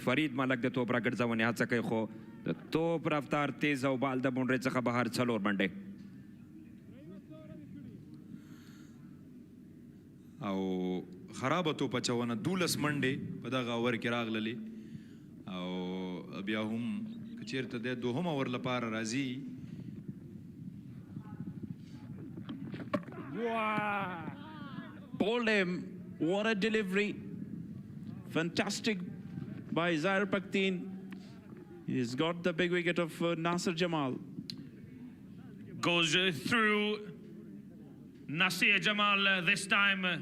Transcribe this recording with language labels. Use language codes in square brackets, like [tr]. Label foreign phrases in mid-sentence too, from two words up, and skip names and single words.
[ps] فرید ملک د توپ راګرځونې هڅه کوي خو د توپ رفتار تیز او بال د بونډرۍ څخه بهر څلور منډې او خرابه توپ اچونه 12 منډې په دغه اور کې راغللې او بیا هم که چېرته دی دوهم اور لپاره راځي. [en] Bowled him. What a delivery. Fantastic by Zaire Paktin. He's got the big wicket of Nasir Jamal. Goes through Nasir Jamal this time.